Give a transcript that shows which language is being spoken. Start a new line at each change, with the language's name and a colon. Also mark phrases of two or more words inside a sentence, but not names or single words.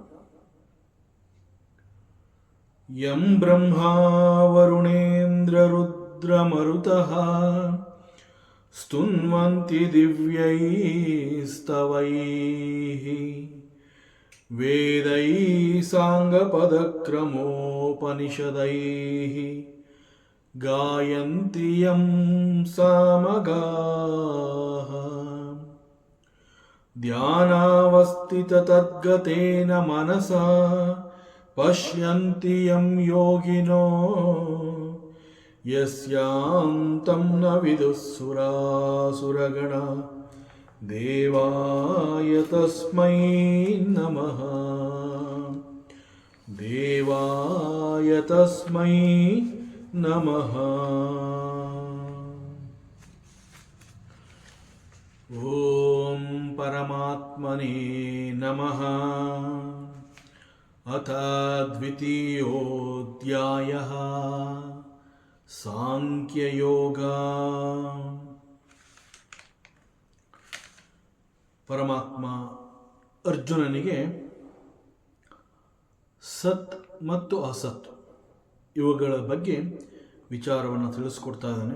Sanskrit: ಯಂ ಬ್ರಹ್ಮಾ ವರುಣೇಂದ್ರ ರುದ್ರಮರುತಃ ಸ್ತುನ್ವಂತಿ ದಿವ್ಯೈಸ್ತವೈಃ ವೇದೈಃ ಸಾಂಗಪದಕ್ರಮೋಪನಿಷದೈಃ ಗಾಯಂತಿ ಯಂ ಸಾಮಗಾಃ ಧ್ಯಾನಾವಸ್ಥಿತತದ್ಗತೇನ ಮನಸಾ ಪಶ್ಯಂತಿ ಯಂ ಯೋಗಿನೋ ಯಸ್ಯಾಂತಂ ನ ವಿದುಃ ಸುರಾಸುರಗಣಾ ದೇವಾಯ ತಸ್ಮೈ ನಮಃ. ದೇವಾಯ ತಸ್ಮೈ ನಮಃ. ಓಂ ಪರಮಾತ್ಮನೇ ನಮಃ. ಅಥ ದ್ವಿತೀಯೋಧ್ಯಾಯಃ ಸಾಂಖ್ಯಯೋಗ.
Kannada: ಪರಮಾತ್ಮ ಅರ್ಜುನನಿಗೆ ಸತ್ ಮತ್ತು ಅಸತ್ ಇವುಗಳ ಬಗ್ಗೆ ವಿಚಾರವನ್ನು ತಿಳಿಸ್ಕೊಡ್ತಾ ಇದ್ದಾನೆ.